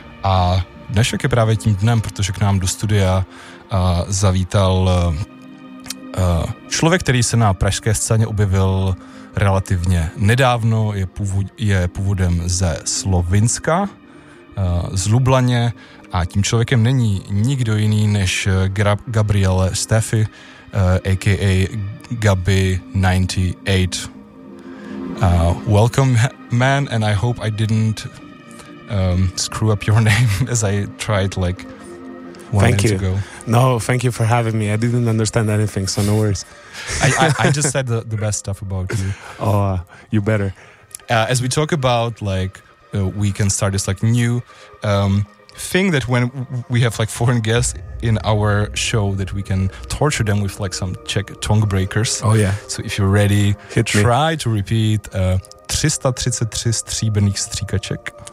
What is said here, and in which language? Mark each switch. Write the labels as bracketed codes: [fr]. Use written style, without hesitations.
[cs] A dnešek je právě tím dnem, protože k nám do studia zavítal člověk, který se na pražské scéně objevil relativně nedávno, je původem ze Slovinska, z Lublaně, a tím člověkem není nikdo jiný než Gabriele Steffi, a.k.a. Gabi 98. [en] Welcome, man, and I hope I didn't screw up your name as I tried like one minute ago. No, thank you for having me. I didn't understand anything, so no worries. I just said the best stuff about you. Oh, you better. As we talk about, like, we can start this like new thing that when we have like foreign guests in our show, that we can torture them with like some Czech tongue breakers. Oh yeah. So if you're ready, hit me. Try to repeat [cs] 333 stříbrných stříkaček.